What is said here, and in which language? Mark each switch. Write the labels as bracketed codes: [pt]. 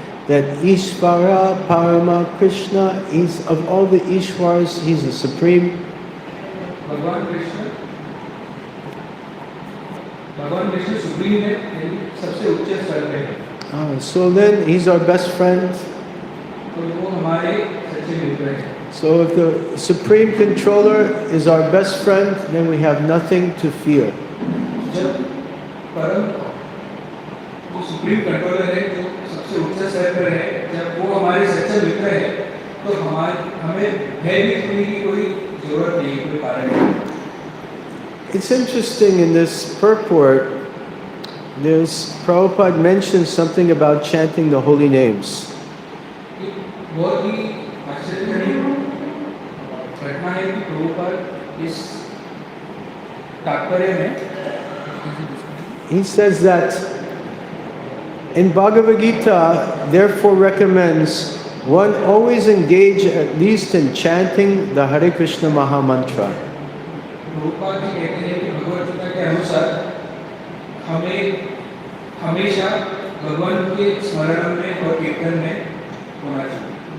[en] That [sa] Ishvara Parama [en] Krishna is of all the Ishwaras, he's the supreme. [hi] भगवान Krishna supreme है, सबसे उच्च स्तर पे है। [en] So then he's our best friend. [hi] तो वो हमारे सच्चे मित्र हैं। [en] So if the supreme controller is our best friend, then we have nothing to fear. [hi] जब परम जो सुप्रीम कंट्रोलर है, जो सबसे उच्च स्तर पर है, जब वो हमारे सच्चे मित्र हैं, तो हमें भय भी की कोई जरूरत नहीं, कोई कारण नहीं। [en] It's interesting in this purport, Prabhupada mentions something about chanting the holy names. [hi] बहुत ही आश्चर्यजनक घटना है कि प्रभुपाद इस तात्पर्य में [en] He says that in Bhagavad Gita, therefore recommends one always engage at least in chanting the Hare Krishna Maha Mantra. [hi] Prabhupada ji कहते हैं कि भगवद गीता के अनुसार हमें हमेशा भगवान के स्मरण में और कीर्तन में होना चाहिए।